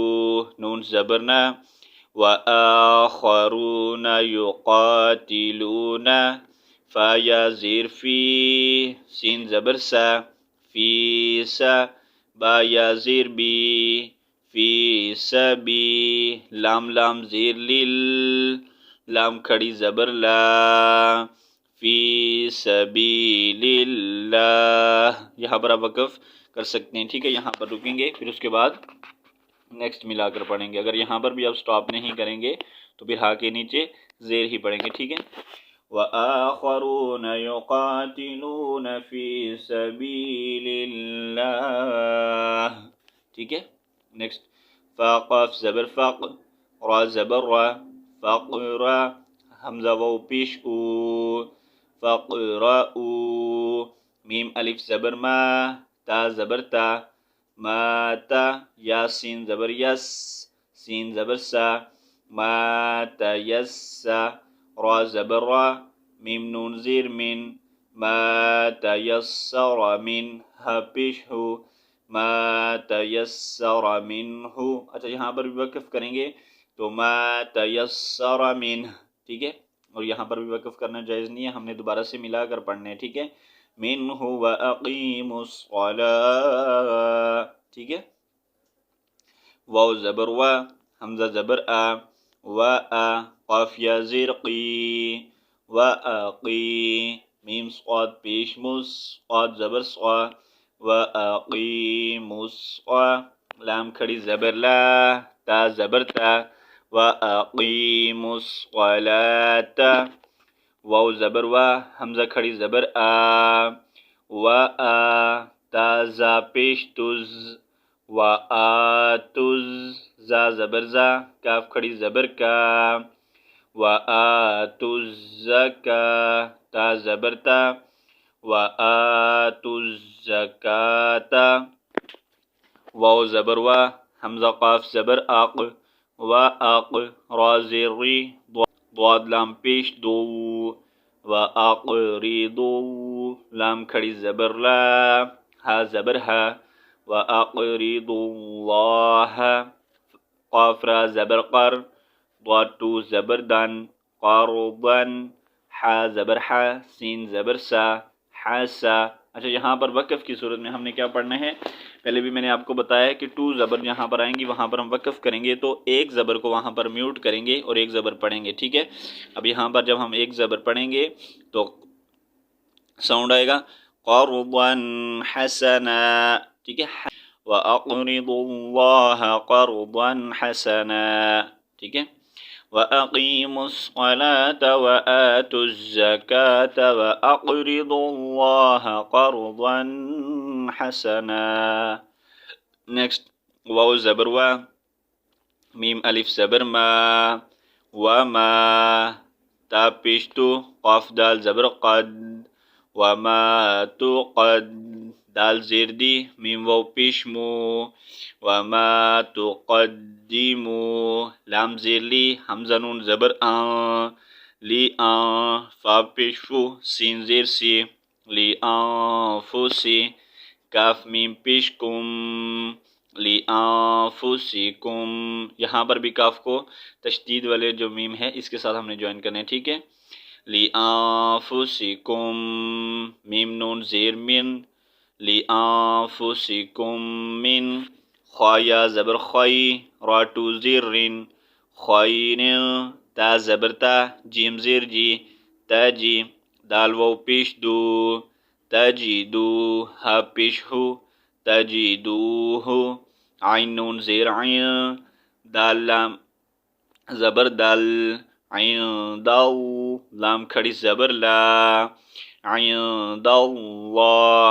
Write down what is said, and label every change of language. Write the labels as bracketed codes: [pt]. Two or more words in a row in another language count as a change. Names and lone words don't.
[ur] نون زبر نا, [ar] و آخرون یقاتلون, [ur] فا یا زیر فی، سین زبر سا، فی سا، با یا زیر بی، فی سبی، لام لام زیر لل، لام کھڑی زبر لا, [ar] فی سبیل اللہ. [ur] یہاں پر آپ وقف کر سکتے ہیں، ٹھیک ہے. یہاں پر رکیں گے، پھر اس کے بعد نیکسٹ ملا کر پڑھیں گے. اگر یہاں پر بھی آپ سٹاپ نہیں کریں گے تو پھر ہا کے نیچے زیر ہی پڑھیں گے، ٹھیک ہے. [ar] وآخرون یقاتلون فی سبیل اللہ، [ur] ٹھیک ہے. نیکسٹ فاقف زبر فق، را زبر را، فقرا حمزہ واو پیش او، فقرأو. میم الف زبر ما، تا زبر تا، ما تا. یا سین زبر یس، سین زبر سا، ما تیسا. را زبر را، میم نون زیر من، [ar] ما تیسر من، [ur] ہا پیش ہو، [ar] ما تیسر منہ. [ur] اچھا یہاں پر بھی وقف کریں گے تو [ar] ما تیسر منہ، [ur] ٹھیک ہے. اور یہاں پر بھی وقف کرنا جائز نہیں ہے، ہم نے دوبارہ سے ملا کر پڑھنا ہے، ٹھیک ہے. [ar] منہ وَأَقِیمُوا الصَّلَاةَ، [ur] ٹھیک ہے. واو زبر وا، حمزہ زبر آ، و آ، قاف یا زیر قی، و آقی. میم صاد پیش مس، قاد زبر صا، [ar] و آقیموا الصلاة. [ur] لام کھڑی زبر لا، تا زبر تا، [ar] و آقیموا الصلاة. [ur] واو زبر وا، حمزہ کھڑی زبر آ، و آ، تا زا پیش تز، و آتز. زا زبر زا، کاف کھڑی زبر کا، [ar] و آتو الزکاة. [ur] تا زبر تا، [ar] و آتو الزکاة. [ur] واو زبر وا، حمزہ قاف زبر آق، و آق. را زیر ری، ضاد لام پیش دو، و اقرضوا. لام کھڑی زبر لا، ہا زبر ہا، [ar] و اقرضوا اللہ. [ur] قاف را زبر قر، ضاد تو زبر دن، قرضا. حا زبر حا، سین زبر سا، حاسا. اچھا یہاں پر وقف کی صورت میں ہم نے کیا پڑھنا ہے؟ پہلے بھی میں نے آپ کو بتایا کہ ٹو زبر جہاں پر آئیں گی وہاں پر ہم وقف کریں گے تو ایک زبر کو وہاں پر میوٹ کریں گے اور ایک زبر پڑھیں گے، ٹھیک ہے. اب یہاں پر جب ہم ایک زبر پڑھیں گے تو ساؤنڈ آئے گا [ar] قرضا حسنا، [ur] ٹھیک ہے. [ar] وَأَقْرِضُوا اللَّهَ قَرْضًا حَسَنًا، [ur] ٹھیک ہے. [ar] وَأَقِيمُوا الصَّلَاةَ وَآتُوا الزَّكَاةَ وَأَقْرِضُوا اللَّهَ قَرْضًا حَسَنًا. [ur] نیکسٹ واو زبر وا، میم الف زبر ما، وما. تا پیشتو، قاف دال زبر قد، وما تقد. دال زیر دی، میم واو پیشمو، وما تقدمو. لام زیر لی، حمزہ نون زبر آن، لی آن. فا پیشفو، سین زیر سی، لی آنفسی. کاف میم پیش کم، لی آنفسکم. یہاں پر بھی کاف کو تشدید والے جو میم ہے اس کے ساتھ ہم نے جوائن کرنا ہے، ٹھیک ہے. لِأَنفُسِكُم. میم نون زیر من، لِأَنفُسِكُم من. خا یا زبر خی، را ٹو زیر رن، خیر. تا زبر تا، جیم زیر جی، تاجی. دال واو پیش دو، تجدو. ہا پیش ہو، تجدوہو. عین نون زیر عین، دال لام زبر دل، عند لام کھڑی زبر لا، [ar] عند اللہ.